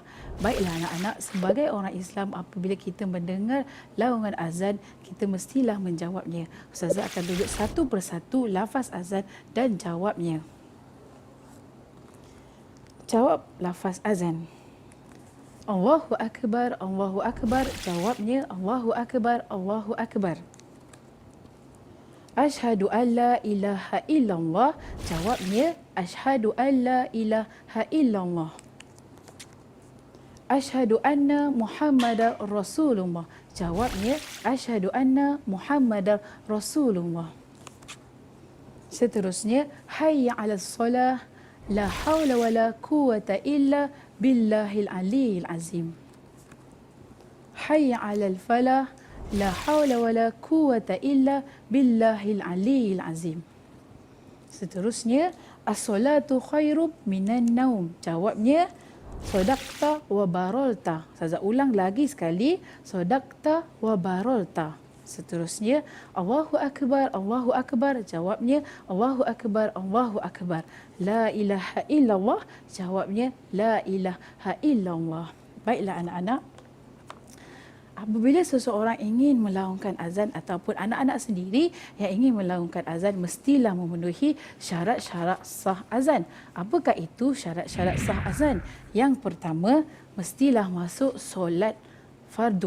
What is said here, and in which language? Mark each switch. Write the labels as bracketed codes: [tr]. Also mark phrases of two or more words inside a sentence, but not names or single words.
[ms] Baiklah anak-anak, sebagai orang Islam apabila kita mendengar laungan azan, kita mestilah menjawabnya. Ustazah akan tunjuk satu persatu lafaz azan dan jawabnya. Jawab lafaz azan. [ar] الله أكبر، الله أكبر. Jawabnya الله أكبر، الله أكبر. أشهد أن لا إله إلا الله. Jawabnya أشهد أن لا إله إلا الله. أشهد أن محمدا رسول الله. Jawabnya أشهد أن محمدا رسول الله. Seterusnya حي على الصلاة. لا حول ولا قوة إلا بالله العلي العظيم. حي على الفلاح. لا حول ولا قوة إلا بالله العلي العظيم. Seterusnya الصلاة خير من النوم. Jawabnya صدقت وبررت. [ms] Saya ulang lagi sekali, [ar] صدقت وبررت. Seterusnya الله أكبر، الله أكبر. Jawabnya الله أكبر، الله أكبر. لا إله إلا الله. Jawabnya لا إله إلا الله. [ms] Baiklah anak-anak, apabila seseorang ingin melaungkan azan ataupun anak-anak sendiri yang ingin melaungkan azan, mestilah memenuhi syarat-syarat sah azan. Apakah itu syarat-syarat sah azan? Yang pertama, mestilah masuk solat fardu.